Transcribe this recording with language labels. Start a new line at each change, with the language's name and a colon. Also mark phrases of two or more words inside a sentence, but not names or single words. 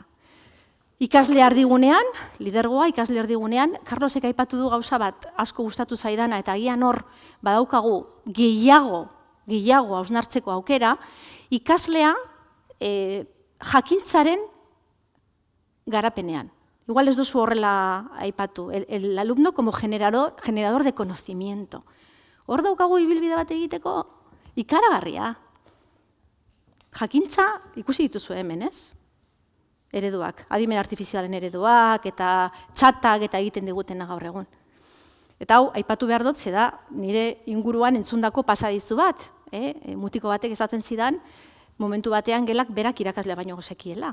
Basque: Ikasle erdigunean, lidergoa ikasle erdigunean, Carlosek aipatu du gauza bat asko gustatu zaidana eta agian hor badaukagu gehiago hausnartzeko aukera, ikaslea jakintzaren garapenean. Igual ez duzu horrela aipatu,
Spanish: el alumno como generador de conocimiento.
Basque: Hor daukagu ibilbide bat egiteko ikaragarria. Jakintza ikusi dituzu hemen, ez? Ereduak, adimen artifizialen ereduak eta txatak eta egiten digutena gaur egun. Eta hau, aipatu behar dut, da nire inguruan entzundako pasadizu bat, mutiko batek esaten zidan, momentu batean gelak berak irakaslea baino gozekiela.